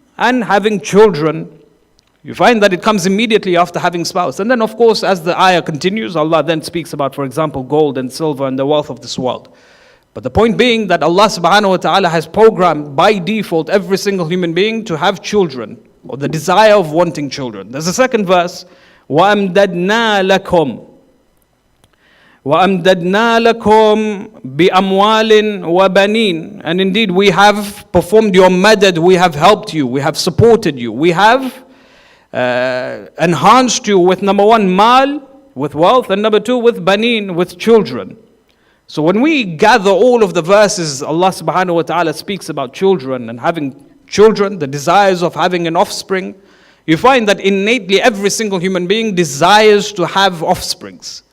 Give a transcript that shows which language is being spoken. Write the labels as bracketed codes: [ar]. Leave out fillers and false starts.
[en] And having children. You find that it comes immediately after having spouse. And then of course, as the ayah continues, Allah then speaks about, for example, gold and silver and the wealth of this world. But the point being that Allah subhanahu wa ta'ala has programmed by default every single human being to have children, or the desire of wanting children. There's a second verse, [ar] وَأَمْدَدْنَا لَكُمْ وَأَمْدَدْنَا لَكُمْ بِأَمْوَالٍ وَبَنِينَ. [en] And indeed we have performed your madad, we have helped you, we have supported you, we have enhanced you with number one, mal, with wealth, and number two, with baneen, with children. So when we gather all of the verses, Allah subhanahu wa ta'ala speaks about children and having children, the desires of having an offspring, you find that innately every single human being desires to have offsprings.